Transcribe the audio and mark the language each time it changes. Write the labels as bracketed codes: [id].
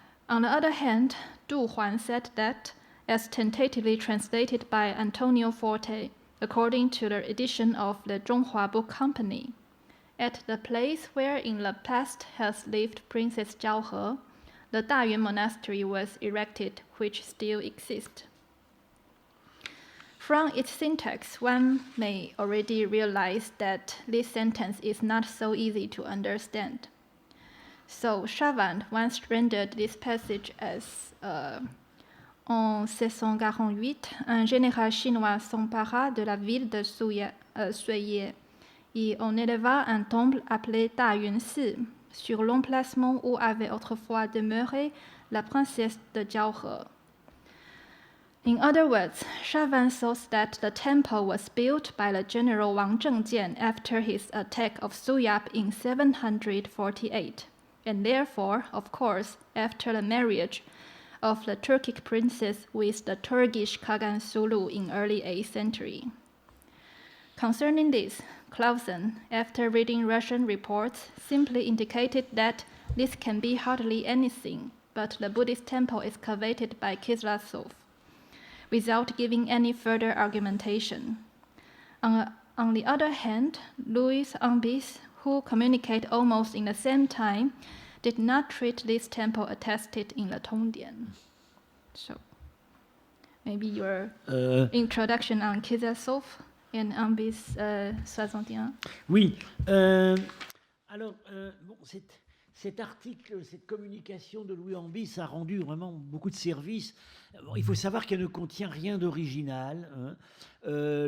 [en] On the other hand, Du Huan said that, as tentatively translated by Antonio Forte, according to the edition of the Zhonghua Book Company, at the place where in the past has lived Princess Zhao He, the Dayun Monastery was erected, which still exists. From its syntax, one may already realize that this sentence is not so easy to understand. So Chavant once rendered this passage as [fr] En 1648, un général chinois s'empara de la ville de Suye et on éleva un temple appelé Dayun Si, sur l'emplacement où avait autrefois demeuré la princesse de Jiao He. [en] In other words, Chavant thought that the temple was built by the general Wang Zhengjian after his attack of Suyap in 748, and therefore, of course, after the marriage of the Turkic princess with the Turkish Kagan Sulu in early 8th century. Concerning this, Clausen, after reading Russian reports, simply indicated that this can be hardly anything but the Buddhist temple excavated by Kislasov, without giving any further argumentation. On the other hand, Louis Ambis, who communicate almost in the same time, did not treat this temple attested in the Tongdian. So, maybe your introduction on Kislasov and Ambis 61. [fr] Oui. Alors, bon, cet article, cette communication de Louis Ambis a rendu vraiment beaucoup de services. Bon, il faut savoir qu'elle ne contient rien d'original. Hein.